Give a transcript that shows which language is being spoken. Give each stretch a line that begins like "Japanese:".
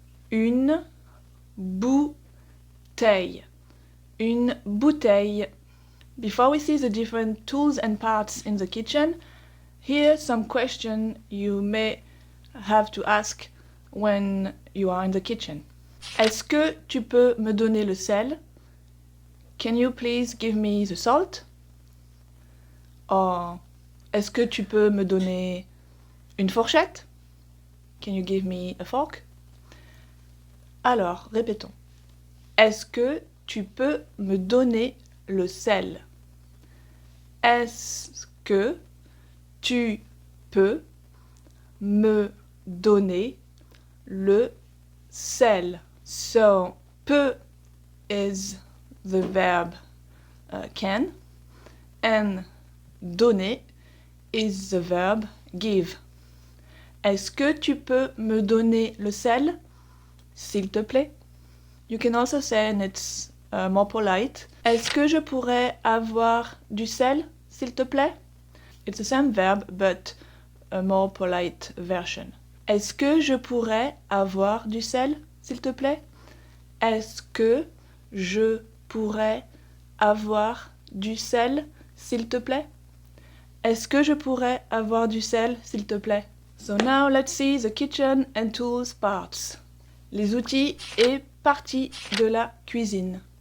French: Une bouteille. Une bouteille.
English: Before we see the different tools and parts in the kitchen, here some question you may have to ask when you are in the kitchen.
French: Est-ce que tu peux me donner le sel?
English: Can you please give me the salt?
French: Or, est-ce que tu peux me donner une fourchette?
English: Can you give me a fork?
French: Alors, répétons. Est-ce que tu peux me donner le sel? Est-ce que tu peux me donner le sel?
English: So, peut is the verb can, and donner is the verb give.
French: Est-ce que tu peux me donner le sel, s'il te plaît?
English: You can also say, and it's more polite,
French: est-ce que je pourrais avoir du sel, s'il te plaît?
English: It's the same verb, but a more polite version.
French: Est-ce que je pourrais avoir du sel, s'il te plaît? Est-ce que je pourrais avoir du sel, s'il te plaît? Est-ce que je pourrais avoir du sel, s'il te plaît?
English: So now let's see the kitchen and tools parts.
French: Les outils et parties de la cuisine.